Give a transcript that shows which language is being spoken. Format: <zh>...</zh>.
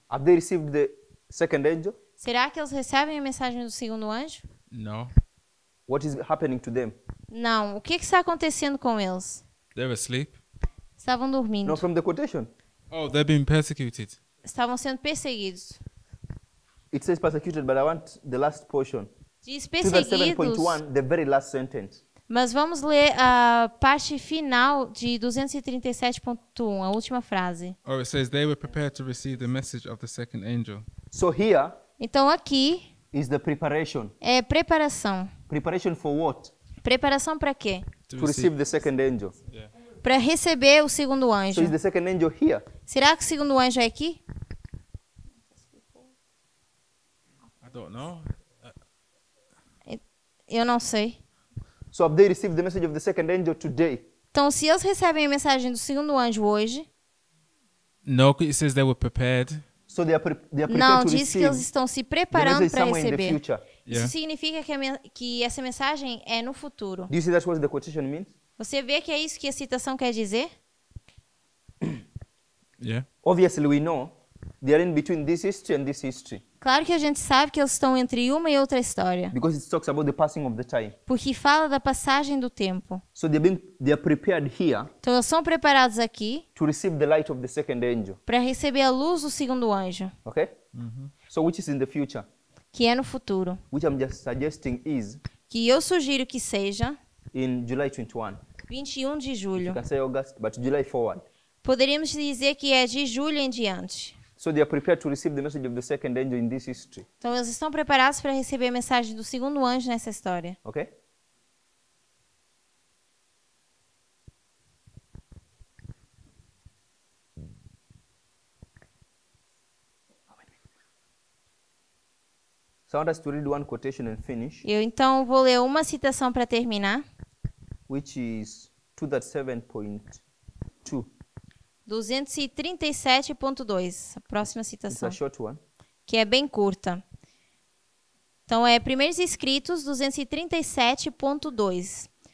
<en>have they received the second angel?</en> <pt>será que eles recebem a mensagem do segundo anjo?</pt> <en>No. What is happening to them?</en> <pt>Não. O que está acontecendo com eles?</pt> <en>They're asleep.</en> <pt>Estavam dormindo.</pt> <en>No, from the quotation. Oh, they're being persecuted.</en> <pt>Estavam sendo perseguidos.</pt> <en>It says persecuted, but I want the last portion.</en> <pt>Diz</pt> <en>237.1,</en> <pt>perseguidos.</pt> <en>the very last sentence.</en> <pt>Mas vamos ler a parte final de 237.1, a última frase.</pt> <en>Oh, it says they were prepared to receive the message of the second angel. So here</en> <pt>Então aqui</pt> <en>is the preparation.</en> <pt>é preparação.</pt> <en>Preparation for what?</en> <pt>Preparação para quê?</pt> <en>To receive the second angel.</en> <pt>Para receber o segundo anjo.</pt> <en>So is the second angel here?</en> <pt>Será que o segundo anjo é aqui?</pt> <en>I don't know.</en> <pt>Eu não sei.</pt> <en>So have they received the message of the second angel today?</en> <pt>Então, se eles recebem a mensagem do segundo anjo hoje,</pt> <en>No, it says they were prepared. So they are prepared</en> <pt>não,</pt> <en>to</en> <pt>diz que</pt> <en>receive</en> <pt>eles estão se</pt> <en>the</en> <pt>preparando</pt> <en>message</en> <pt>para</pt> <en>somewhere in the</en> <pt>receber.</pt> <en>future. Yeah.</en> <pt>Isso significa que essa mensagem é no futuro.</pt> <en>Do you see that's what the quotation means?</en> <pt>Você vê que é isso que a citação quer dizer?</pt> <en>Yeah. Obviously we know they are in between this history and this history.</en> <pt>Claro que a gente sabe que eles estão entre uma e outra história,</pt> <en>Because it talks about the passing of the time.</en> <pt>porque fala da passagem do tempo.</pt> <en>So they are prepared here</en> <pt>Então, eles são preparados aqui</pt> <en>to receive the light of the second angel.</en> <pt>para receber a luz do segundo anjo,</pt> <en>Okay? So which is in the future?</en> <pt>que é no futuro.</pt> <en>Which I'm just suggesting is</en> <pt>que eu sugiro que seja</pt> <en>in July 21.</en> <pt>21 de</pt> <en>You</en> <pt>julho.</pt> <en>can say August, but July forward.</en> <pt>Poderíamos dizer que é de julho em diante.</pt> <en>So they are prepared to receive the message of the second angel in this history.</en> <pt>Então, eles estão preparados para receber a mensagem do segundo anjo nessa história.</pt> <en>Okay? So I want us to read one quotation and finish,</en> <pt>Eu, então, vou ler uma citação para terminar.</pt> <en>which is 237.2.</en> <pt>237.2, a próxima</pt> <en>It's</en> <pt>citação,</pt> <en>a short one.</en> <pt>que é bem curta. Então, é Primeiros Escritos 237.2.</pt>